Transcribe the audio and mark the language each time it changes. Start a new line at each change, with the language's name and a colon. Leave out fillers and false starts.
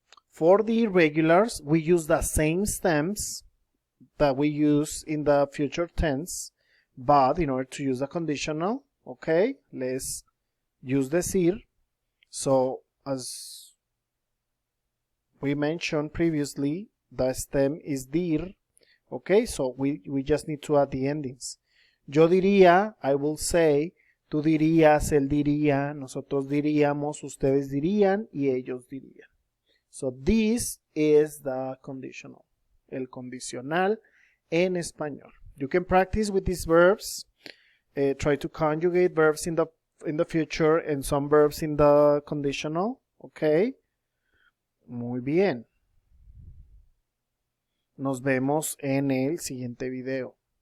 English: For the irregulars, we use the same stems that we use in the future tense, but in order to use the conditional, okay, let's use decir. So as we mentioned previously, the stem is dir. Okay, so we just need to add the endings.
Spanish: Yo diría,
English: I will say,
Spanish: tú dirías, él diría, nosotros diríamos, ustedes dirían y ellos dirían.
English: So this is the conditional,
Spanish: el condicional en español.
English: You can practice with these verbs. Try to conjugate verbs in the future and some verbs in the conditional. Okay.
Spanish: Muy bien. Nos vemos en el siguiente video.